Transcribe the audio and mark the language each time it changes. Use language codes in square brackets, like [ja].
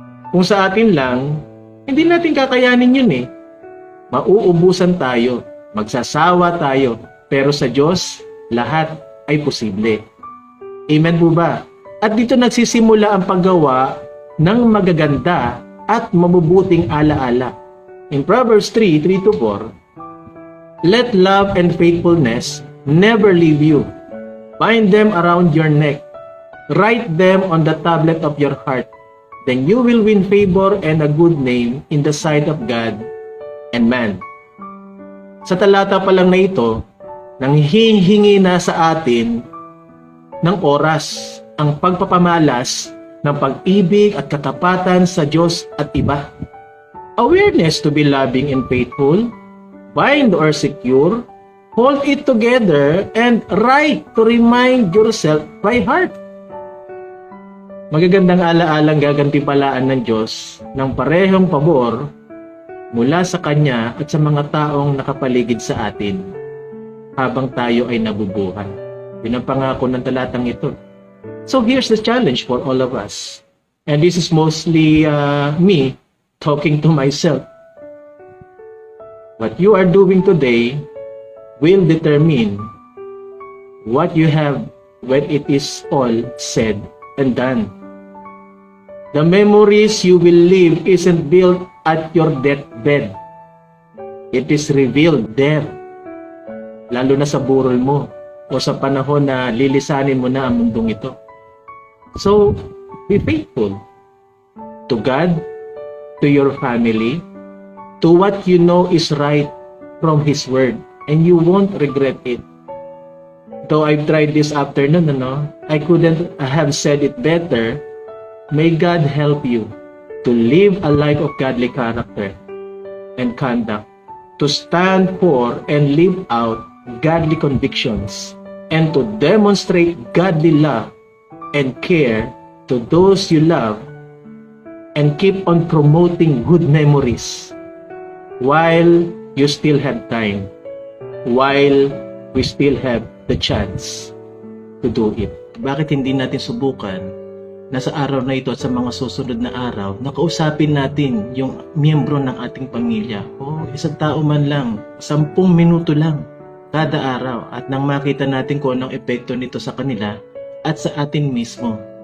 [tl] Kung sa atin lang, hindi natin kakayanin yun Mauubusan tayo, magsasawa tayo, pero sa Diyos, lahat ay posible. Amen po ba? At dito nagsisimula ang paggawa ng magaganda at mabubuting alaala. [en] In Proverbs 3:3-4, "Let love and faithfulness never leave you. Bind them around your neck. Write them on the tablet of your heart. Then you will win favor and a good name in the sight of God and man. [tl] Sa talata pa lang na ito, nanghihingi na sa atin ng oras ang pagpapamalas ng pag-ibig at katapatan sa Diyos at iba. [en] Awareness to be loving and faithful, bind or secure, hold it together, and write to remind yourself by heart. [tl] Magagandang alaalang gagantimpalaan ng Diyos ng parehong pabor mula sa Kanya at sa mga taong nakapaligid sa atin habang tayo ay nabubuhay. Yun ang pangako ng talatang ito. [en] So here's the challenge for all of us. And this is mostly me talking to myself. What you are doing today will determine what you have when it is all said and done. The memories you will live isn't built at your deathbed. It is revealed there. [tl] Lalo na sa burol mo o sa panahon na lilisanin mo na ang mundong ito. [en] So, be faithful to God, to your family, to what you know is right from His Word, and you won't regret it. Though I've tried this afternoon, I couldn't have said it better. May God help you to live a life of godly character and conduct, to stand for and live out godly convictions, and to demonstrate godly love and care to those you love, and keep on promoting good memories while you still have time, while we still have the chance to do it. [tl] Bakit hindi natin subukan na sa araw na ito at sa mga susunod na araw, nakausapin natin yung miyembro ng ating pamilya o isang tao man lang, 10 minuto lang kada araw, at nang makita natin kung anong epekto nito sa kanila at sa atin mismo.